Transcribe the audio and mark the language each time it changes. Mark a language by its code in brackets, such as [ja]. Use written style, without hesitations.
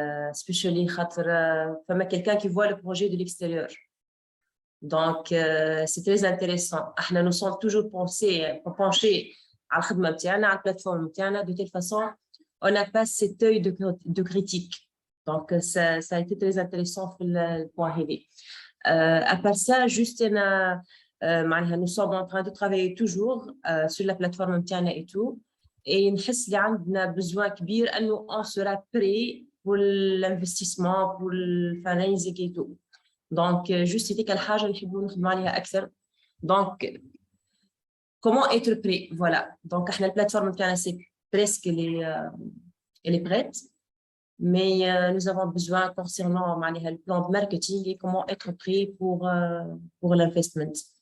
[en] Especially [ar] خاطر فما [fr] quelqu'un qui voit le projet de l'extérieur. Donc, c'est très intéressant. [ar] احنا [fr] nous sommes toujours penchés [ar] على الخدمة بتاعنا, على البلاتفورم بتاعنا. [fr] De telle façon, on n'a pas cet œil de critique. Donc, ça a été très intéressant pour le point هذا. À part ça, juste nous sommes en train de travailler toujours sur la plateforme interne et tout. Et [ar] نحس اللي عندنا [fr] besoin [ar] كبير أنه [fr] on sera prêt pour l'investissement, pour le fundraising et tout. Donc, juste c'était quelque chose que nous [ar] نخدموا عليها أكثر. [fr] Donc, comment être prêt? Voilà. Donc, la plateforme interne c'est presque elle est prête. Mais nous avons besoin concernant le plan de marketing et comment être prêt pour l'investment.